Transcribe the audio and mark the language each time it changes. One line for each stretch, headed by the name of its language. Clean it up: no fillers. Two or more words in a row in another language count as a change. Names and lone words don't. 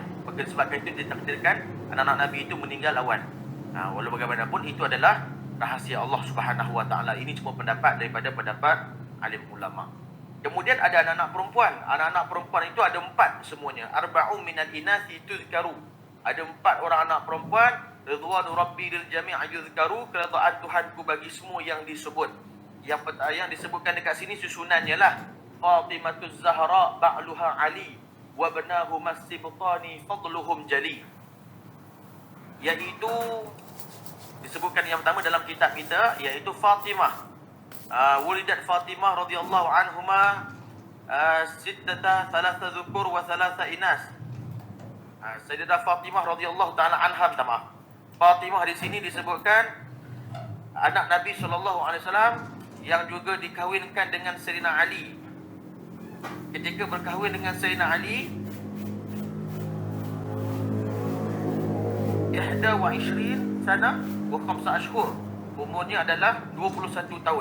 Malay: Maka sebabkan itu ditakdirkan anak-anak Nabi itu meninggal awal. Walau bagaimanapun itu adalah rahasia Allah
Arabic: سبحانه وتعالى.
Malay: Ini cuma pendapat daripada pendapat alim ulama. Kemudian ada anak-anak perempuan. Anak-anak perempuan itu ada 4 semuanya.
Arabic: أربع من الإناث تذكر.
Malay: Ada 4 orang anak perempuan.
Arabic: رضوان ربي للجميع يذكر.
Malay: Keredaan Tuhanku bagi semua yang disebut. Yang disebutkan dekat sini susunannya lah.
Arabic: فاطمة الزهراء بعلها علي وبناه ما سبطان فضلهم جلي.
Malay: Iaitu disebutkan yang pertama dalam kitab kita, iaitu Fatimah.
Arabic: ولدت فاطمة رضي الله عنهما ستة ثلاثة ذكور وثلاثة إناث.
Malay: Sayyidah Fatimah
Arabic: رضي الله تعالى عنها,
Malay: maaf. Fatimah di sini disebutkan anak Nabi
Arabic: صلى الله عليه وسلم
Malay: yang juga dikahwinkan dengan Sayyidina Ali. Ketika berkahwin dengan Sayyidina Ali, 21
Arabic: سنة و 5 أشهر.
Malay: Umurnya adalah 21 tahun.